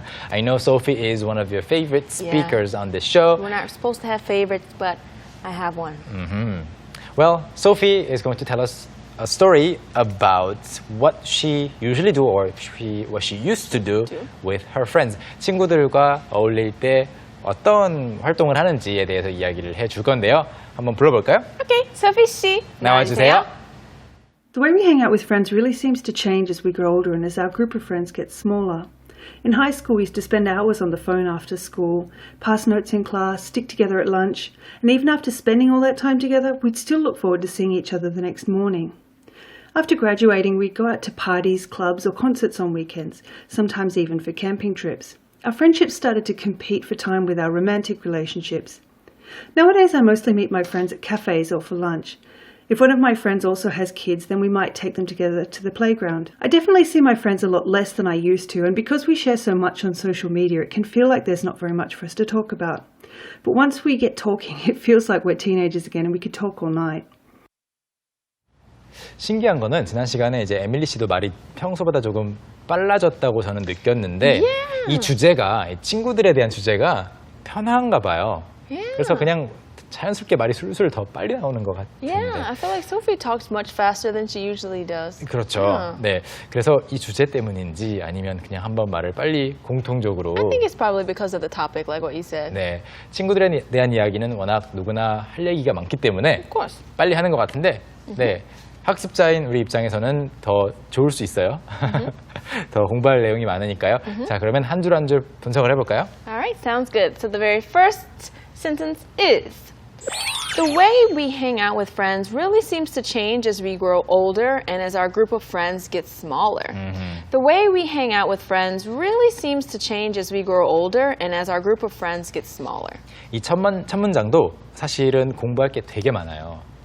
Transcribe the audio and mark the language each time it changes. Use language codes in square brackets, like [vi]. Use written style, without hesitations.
[en] I know Sophie is one of your favorite speakers on this show. We're not supposed to have favorites, but I have one. Well, Sophie is going to tell us a story about what she usually do or what she used to do with her friends. [ko] 친구들과 어울릴 때 어떤 활동을 하는지에 대해서 이야기를 해줄 건데요. 한번 불러볼까요? Okay, Sophie 씨. 나와주세요. [en] The way we hang out with friends really seems to change as we grow older and as our group of friends gets smaller. In high school, we used to spend hours on the phone after school, pass notes in class, stick together at lunch, and even after spending all that time together, we'd still look forward to seeing each other the next morning. After graduating, we'd go out to parties, clubs, or concerts on weekends, sometimes even for camping trips. Our friendships started to compete for time with our romantic relationships. Nowadays, I mostly meet my friends at cafes or for lunch. If one of my friends also has kids, then we might take them together to the playground. I definitely see my friends a lot less than I used to, and because we share so much on social media, it can feel like there's not very much for us to talk about. But once we get talking, it feels like we're teenagers again and we could talk all night. [ko] 신기한 거는 지난 시간에 이제 에밀리 씨도 말이 평소보다 조금 빨라졌다고 저는 느꼈는데 이 주제가 친구들에 대한 주제가 편한가 봐요. 그래서 그냥 자연스럽게 말이 술술 더 빨리 나오는 것 같은데. [en] Yeah, I feel like Sophie talks much faster than she usually does. [ko] 그렇죠. 네, 그래서 이 주제 때문인지 아니면 그냥 한번 말을 빨리 공통적으로. [en] I think it's probably because of the topic, like what you said. [ko] 네, 친구들에 대한 이야기는 워낙 누구나 할 얘기가 많기 때문에 [en] Of course. [ko] 빨리 하는 것 같은데, 네. 학습자인 우리 입장에서는 더 좋을 수 있어요. 더 공부할 내용이 많으니까요. 자, 그러면 한 줄 한 줄 분석을 해볼까요? [en] Alright, sounds good. So the very first sentence is, the way we hang out with friends really seems to change as we grow older and as our group of friends gets smaller. The way we hang out with friends really seems to change as we grow older and as our group of friends gets smaller. [ko] 이 첫 문장도 사실은 공부할 게 되게 많아요.